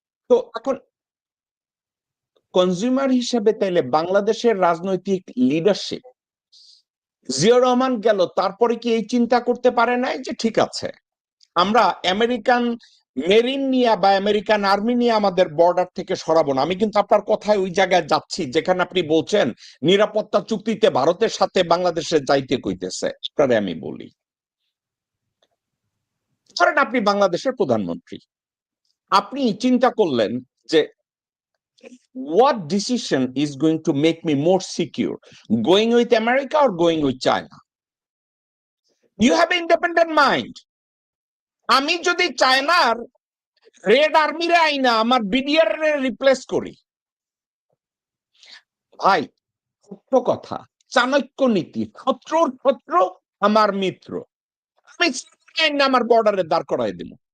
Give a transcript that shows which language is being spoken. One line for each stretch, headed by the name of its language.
Bangla: তো এখন কনজিউমার হিসেবে তাইলে বাংলাদেশের রাজনৈতিক লিডারশিপ, জিয়াউর রহমান গেল, তারপরে কি এই চিন্তা করতে পারে নাই যে ঠিক আছে আমরা আমেরিকান মেরিন নিয়ে বা আমেরিকান আর্মি নিয়ে আমাদের বর্ডার থেকে সরাবো না? আমি কিন্তু আপনার কথায় ওই জায়গায় যাচ্ছি যেখানে আপনি বলছেন নিরাপত্তা চুক্তিতে ভারতের সাথে বাংলাদেশের যাইতে কইতেছে। আপনারে আমি বলি, ধরেন আপনি বাংলাদেশের প্রধানমন্ত্রী, আপনি চিন্তা করলেন যে
English: what decision is going to make me more secure, going with America or going with China? You have independent mind.
Bangla: আমি যদি চায়নার রেড আর্মিরে আইনা আমার বিডিআর রিপ্লেস করি, ভাই সত্য কথা, চাণক্য নীতি, শত্রুর শত্রু আমার মিত্র, আমি আমার বর্ডারে দাঁড় করাই দিব।